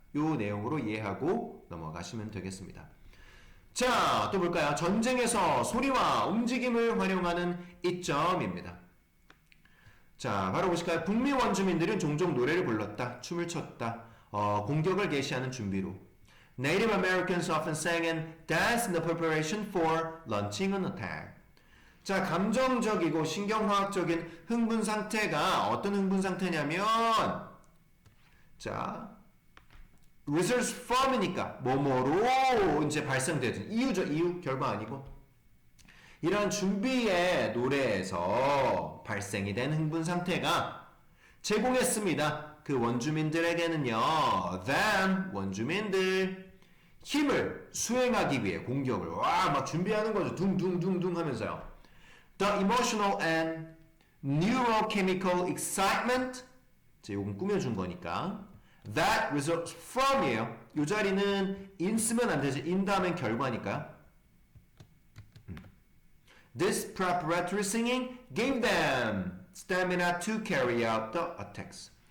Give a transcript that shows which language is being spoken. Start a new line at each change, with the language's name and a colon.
Korean: 요 내용으로 이해하고 넘어가시면 되겠습니다. 자, 또 볼까요? 전쟁에서 소리와 움직임을 활용하는 이점입니다. 자, 바로 보실까요? 북미 원주민들은 종종 노래를 불렀다, 춤을 췄다, 공격을 개시하는 준비로.
English: Native Americans often sang and danced in the preparation for launching an attack.
Korean: 자, 감정적이고 신경화학적인 흥분 상태가 어떤 흥분 상태냐면 자, results from이니까 뭐뭐로 이제 발생되는 이유죠. 이유 결과 아니고 이런 준비의 노래에서 발생이 된 흥분 상태가 제공했습니다. 그 원주민들에게는요. then 원주민들 힘을 수행하기 위해 공격을 막 준비하는 거죠. 둥둥둥둥 하면서요.
English: The emotional and neurochemical excitement
Korean: 요건 꾸며준 거니까
English: that results from이에요.
Korean: 이 자리는 in 쓰면 안 되지. in 다음엔 결과니까요.
English: This preparatory singing gave them stamina to carry out the attacks.